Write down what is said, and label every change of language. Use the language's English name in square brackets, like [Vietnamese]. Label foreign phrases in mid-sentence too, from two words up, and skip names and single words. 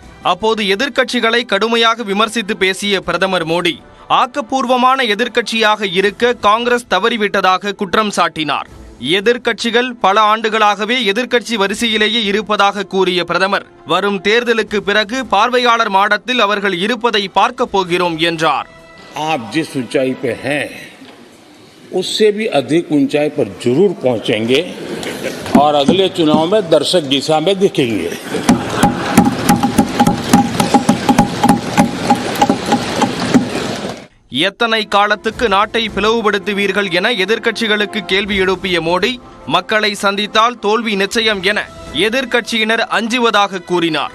[Tamil] அப்போது எதிர்க்கட்சிகளை கடுமையாக விமர்சித்து பேசிய பிரதமர் மோடி ஆக்கப்பூர்வமான எதிர்க்கட்சியாக இருக்க காங்கிரஸ் தவறிவிட்டதாக குற்றம் சாட்டினார். எதிர்க்கட்சிகள் பல ஆண்டுகளாகவே எதிர்க்கட்சி வரிசையிலேயே இருப்பதாக கூறிய பிரதமர் வரும் தேர்தலுக்கு பிறகு பார்வையாளர் மாடத்தில் அவர்கள் இருப்பதை பார்க்க போகிறோம் என்றார். [Hindi] उससे भी अधिक ऊंचाई पर जरूर पहुंचेंगे और अगले चुनाव में दर्शक दिशा में दिखेंगे. [Tamil] எத்தனை காலத்துக்கு நாட்டை பிளவுபடுத்துவீர்கள் என எதிர்க்கட்சிகளுக்கு கேள்வி எழுப்பிய மோடி மக்களை சந்தித்தால் தோல்வி நிச்சயம் என எதிர்க்கட்சியினர் அஞ்சுவதாக கூறினார்.